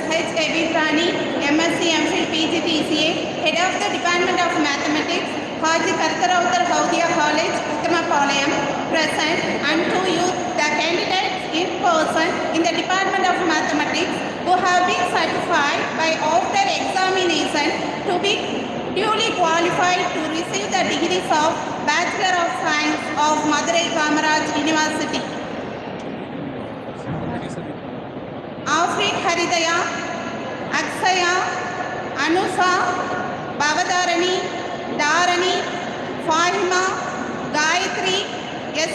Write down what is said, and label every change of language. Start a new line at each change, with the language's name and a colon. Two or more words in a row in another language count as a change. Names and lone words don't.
English: HAJEE, MSc MPhil PGDCA, Head of the Department of Mathematics, HAJEE HOWDIA College, Uttamapalayam, present and to you the candidates in person in the Department of Mathematics who have been certified by after examination to be duly qualified to receive the degrees of Bachelor of Science of Madurai Kamaraj University. Afrin Haridaya, Aksaya, Anusa, Bavadarani, Dharani, Fahima, Gayatri, S.